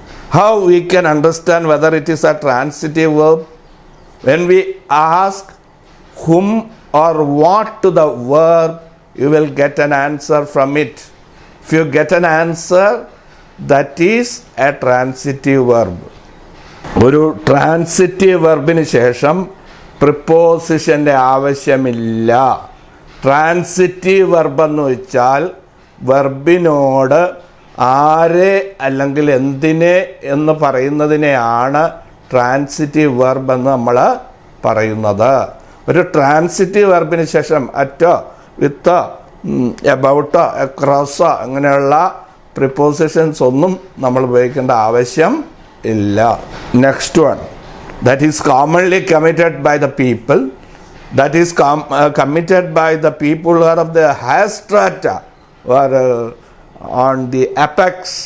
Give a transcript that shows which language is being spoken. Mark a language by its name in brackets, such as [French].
[English] How we can understand whether it is a transitive verb? When we ask whom or what to the verb, you will get an answer from it. If you get an answer, that is a transitive verb. [Malayalam] ഒരു transitive വെർബിന് ശേഷം പ്രിപ്പോസിഷൻ്റെ ആവശ്യമില്ല. Transitive verb എന്ന് വെച്ചാൽ വെർബിനോട് ആരെ അല്ലെങ്കിൽ എന്തിനെ എന്ന് പറയുന്നതിനെയാണ് transitive verb എന്ന് നമ്മൾ പറയുന്നത്. ഒരു ട്രാൻസിറ്റീവ് വെർബിന് ശേഷം അറ്റോ വിത്തോ എബൌട്ടോ അക്രോസോ അങ്ങനെയുള്ള പ്രിപ്പോസിഷൻസ് ഒന്നും നമ്മൾ ഉപയോഗിക്കേണ്ട ആവശ്യം ഇല്ല. [English] Next one, that is commonly committed by the people. That is committed by the people who are of the higher strata or on the apex.